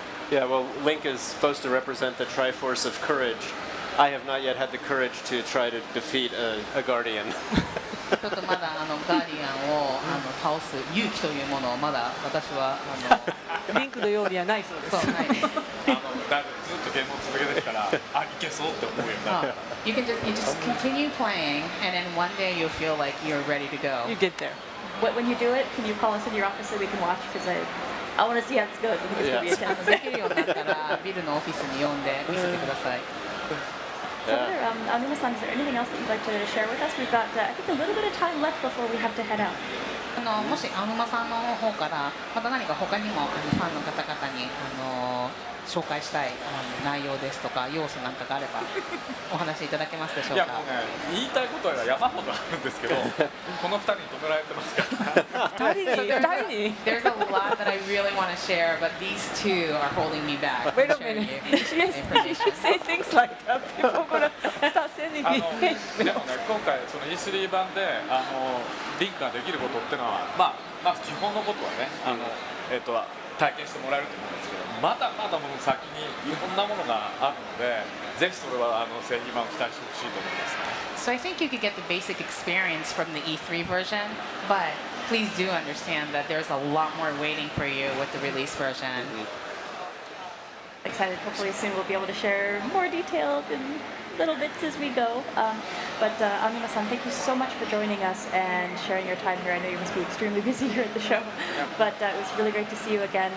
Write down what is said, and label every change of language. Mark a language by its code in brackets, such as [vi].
[en] Yeah, well, Link is supposed to represent the Triforce of Courage. I have not yet had the courage to try to defeat a Guardian. [ja] ちょっとまだガーディアンを倒す勇気というものをまだ私はリンクのようにはないそうです。そうないです。だいぶずっとゲームを続けてきたら、あ、いけそうって思うようになったから。 [en] You just continue playing, and then one day you'll feel like you're ready to go. You get there. When you do it, can you call us in your office so we can watch? Because I want to see how it's good. I think it's going to be a challenge. [ja] できるようになったらビルのオフィスに呼んで見せてください。 [en] So there, Anuma-san, is there anything else that you'd like to share with us? We've got, I think, a little bit of time left before we have to head out. [ja] もしアヌマさんの方からまた何か他にもファンの方々に紹介したい内容ですとか要素なんかがあればお話しいただけますでしょうか。いやもうね、言いたいことは山ほどあるんですけど、この2人に止められてますから。 2人に [en] There's a lot that I really want to share, but these two are holding me back. Wait a from sharing minute. you Yes, you should say things like that. People are gonna start sending [ja] で [en] me. [ja] もね、今回その E3 版でリンクができることっていうのは、まず基本のことはね、体験してもらえると思うんですけど、まだまだもう先にいろんなものがあるので、ぜひそれは製品版を期待してほしいと思いますね。 [en] So I think you could get the basic experience from the E3 version, but please do understand that there's a lot more waiting for you with the release version. Excited. Hopefully soon we'll be able to share more details and little bits as we go. But Anuma-san, thank you so much for joining us and sharing your time here. I know you must be extremely busy here at the show, but it was really great to see you again.